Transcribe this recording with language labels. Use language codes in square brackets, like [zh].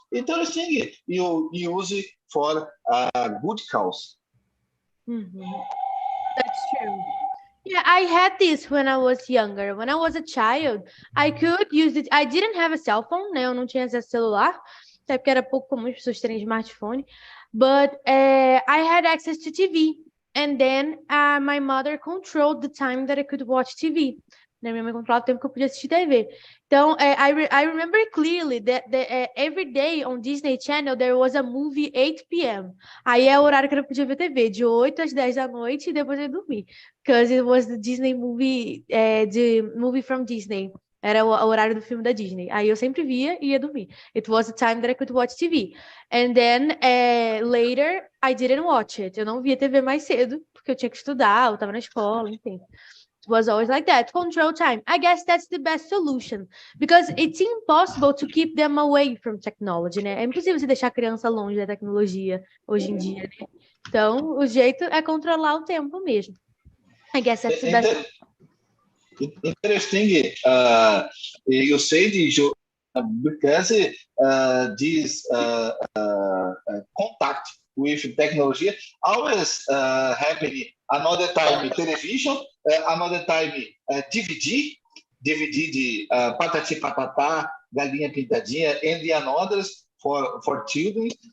[en] Interesting, you use it for a good cause. That's true. Yeah, I had this when I was younger. When I was a child, I could use it. I didn't have a cell phone, [pt] né? Eu não tinha acesso celular, até porque era pouco comum as pessoas terem smartphone. [en] But I had access to TV. And then my mother controlled the time that I could watch TV. Né? [pt] Minha mãe controlava o tempo que eu podia assistir TV. [en] Então, I remember clearly that every day on Disney Channel there was a movie 8 p.m. [pt] Aí é o horário que eu não podia ver TV, de 8 às 10 da noite e depois eu ia dormir. [en] Because it was the Disney movie, the movie from Disney. [pt] Era o horário do filme da Disney. Aí eu sempre via e ia dormir. [en] It was the time that I could watch TV. And then, later, I didn't watch it. [pt] Eu não via TV mais cedo, porque eu tinha que estudar, eu tava na escola, enfim. [en] It was always like that. Control time. I guess that's the best solution. Because it's impossible to keep them away from technology, [pt] né? É impossível você deixar a criança longe da tecnologia hoje em dia, né? Então, o jeito é controlar o tempo mesmo. [en] I guess that's the best. Interesting. You said, because this contact with technology always happening. Another time television, another time DVD de Patati Patatá, Galinha Pintadinha, and the others for children.